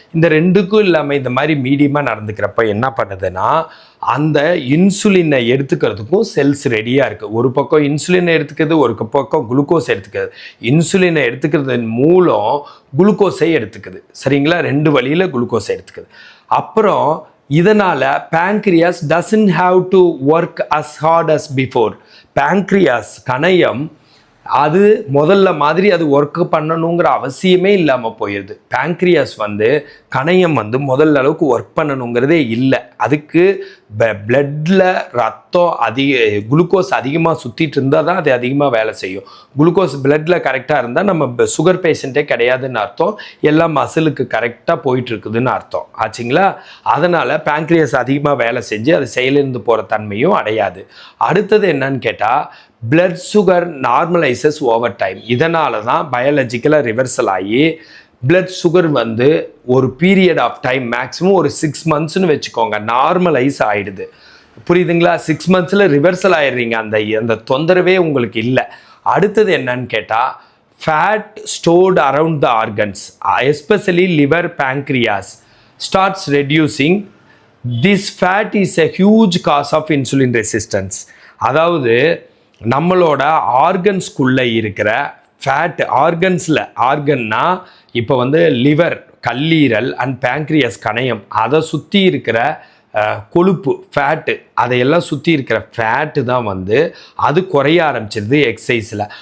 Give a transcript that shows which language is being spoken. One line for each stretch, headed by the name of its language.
Tamil: இந்த ரெண்டுக்கும் இல்லாமல் இந்த மாதிரி மீடியமாக நடந்துக்கிறப்ப என்ன பண்ணுதுன்னா, அந்த இன்சுலினை எடுத்துக்கிறதுக்கும் செல்ஸ் ரெடியாக இருக்குது. ஒரு பக்கம் இன்சுலினை எடுத்துக்கிறது, ஒரு பக்கம் குளுக்கோஸ் எடுத்துக்கிறது. இன்சுலினை எடுத்துக்கிறதன் மூலம் குளுக்கோஸை எடுத்துக்குது. சரிங்களா? 2 வழியில் குளுக்கோஸை எடுத்துக்குது. அப்புறம் இதனால்
English: pancreas doesn't have to work as hard as before.
Tamil: pancreas கணையம் அது முதல்ல மாதிரி அது ஒர்க் பண்ணணுங்கிற அவசியமே இல்லாமல் போயிடுது. பேங்க்ரியாஸ் கணையம் முதல்ல அளவுக்கு ஒர்க் பண்ணணுங்கிறதே இல்லை. அதுக்கு பிளட்டில் ரத்தம் குளுக்கோஸ் அதிகமாக சுற்றிட்டு இருந்தால் தான் அது அதிகமாக வேலை செய்யும். குளுக்கோஸ் பிளட்டில் கரெக்டாக இருந்தால் நம்ம சுகர் பேஷண்ட்டே கிடையாதுன்னு அர்த்தம், எல்லாம் மசிலுக்கு கரெக்டாக போயிட்டுருக்குதுன்னு அர்த்தம் ஆச்சுங்களா. அதனால் பேங்க்ரியாஸ் அதிகமாக வேலை செஞ்சு அது செயலிருந்து போகிற தன்மையும் அடையாது. அடுத்தது என்னன்னு கேட்டால்
English: blood sugar normalizes over time.
Tamil: இதனால தான் பயாலஜிக்கலாக ரிவர்சல் ஆகி பிளட் சுகர் ஒரு பீரியட் ஆஃப் டைம் மேக்ஸிமம் ஒரு 6 monthsன்னு வச்சுக்கோங்க நார்மலைஸ் ஆகிடுது. புரியுதுங்களா? 6 monthsல ரிவர்சல் ஆயிடுறீங்க, அந்த தொந்தரவே உங்களுக்கு இல்லை. அடுத்தது என்னன்னு கேட்டால்
English: Fat stored around the organs especially liver pancreas starts reducing. This fat is a huge cause of insulin resistance.
Tamil: அதாவது நம்மளோட ஆர்கன்ஸ்குள்ளே இருக்கிற ஃபேட் ஆர்கன்னா இப்போ லிவர், கல்லீரல் அண்ட் பேங்க்ரியஸ் கணையம், அதை சுற்றி இருக்கிற கொழுப்பு ஃபேட்டு, அதையெல்லாம் சுற்றி இருக்கிற ஃபேட்டு தான் அது குறைய ஆரம்பிச்சிருது எக்ஸசைஸில்.